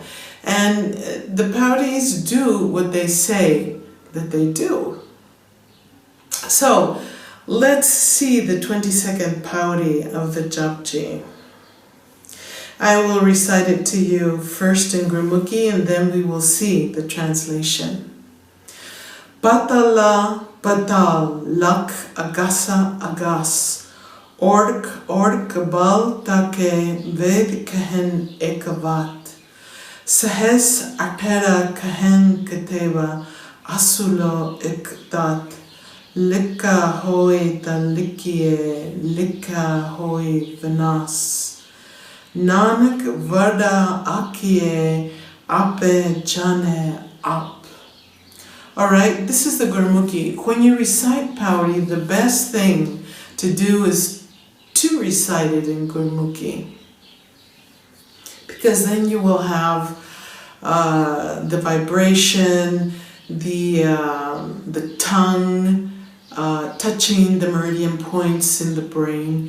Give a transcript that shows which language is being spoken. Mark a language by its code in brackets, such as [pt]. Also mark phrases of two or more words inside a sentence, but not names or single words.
[en] And the Pauris do what they say that they do. So let's see the 22nd Pauri of the Japji. I will recite it to you first in Gurmukhi and then we will see the translation. [pa] ਪਾਤਾਲਾ ਪਾਤਾਲ ਲਖ ਆਗਾਸਾ ਆਗਾਸ ਓੜਕ ਭਾਲਿ ਥਕੇ ਵੇਦ ਕਹਨਿ ਇਕਵਾਤ ਸਹਸ ਅਠਾਰਹ ਕਹਨਿ ਕਤੇਬਾ ਅਸੁਲੂ ਇਕੁ ਧਾਤੁ ਲੇਖਾ ਹੋਇ ਤ ਲਿਖੀਐ ਲੇਖਾ ਹੋਇ ਵਿਣਾਸੁ ਨਾਨਕ ਵਡਾ ਆਖੀਐ ਆਪੇ ਜਾਣੈ ਆਪੁ. [en] Alright, this is the Gurmukhi. When you recite Pauri, the best thing to do is to recite it in Gurmukhi. Because then you will have the vibration, the tongue touching the meridian points in the brain.